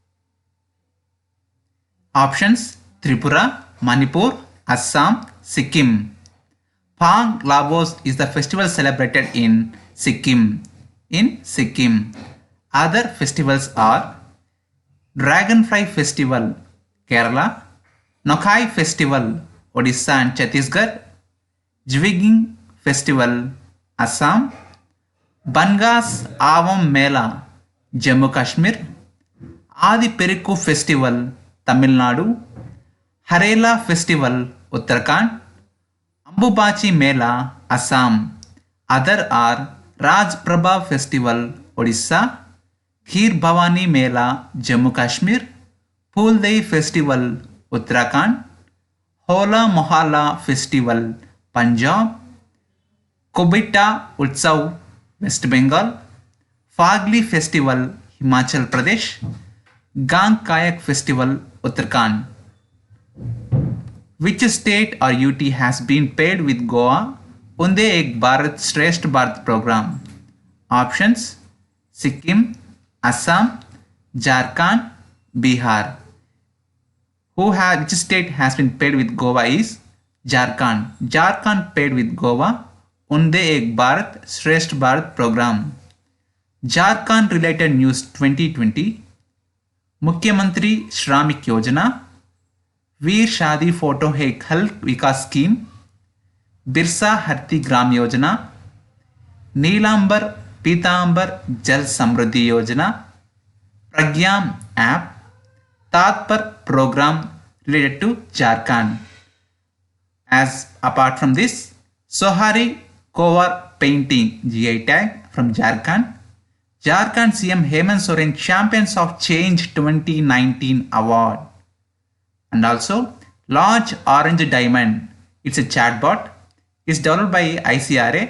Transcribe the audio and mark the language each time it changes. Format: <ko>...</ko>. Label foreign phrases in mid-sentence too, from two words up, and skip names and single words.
<en>Options: Tripura, Manipur, Assam, Sikkim. Phang Labos is the festival celebrated in Sikkim. Other festivals are Dragonfly Festival, Kerala, Nokai Festival, Odisha and Chhattisgarh, Jwiging Festival, Assam, Bangas Avam Mela, Jammu Kashmir, Adi Periku Festival, Tamil Nadu, Harela Festival, Uttarakhand, Ambubachi Mela, Assam. Other are Raj Prabha Festival, Odisha, Kheer Bhavani Mela, Jammu Kashmir, Phool Festival, Uttarakhand, Hola Mohalla Festival, Punjab, Kobita Utsav, West Bengal, Fagli Festival, Himachal Pradesh, Gang Kayak Festival, Uttarakhand. Which state or UT has been paired with Goa Unde Ek Bharat Shresth Bharat program? Options: Sikkim, Assam, Jharkhand, Bihar. Which state has been paired with Goa is Jharkhand. Jharkhand paired with Goa Unde Ek Bharat Shresth Bharat program. Jharkhand related news 2020. Mukhyamantri Shramik Yojana, Veer Shadi Photo Ek Hal Vikas Scheme, Birsa Harti Gram Yojana, Neelambar Pitambar Jal Samruddhi Yojana, Pragyam app, Tatpar program related to Jharkhand. As apart from this, Sohari Kovar painting GI tag from Jharkhand. Jharkhand CM Hemant Soren Champions of Change 2019 award. And also Large Orange Diamond, it's a chatbot, is developed by ICRA.</en>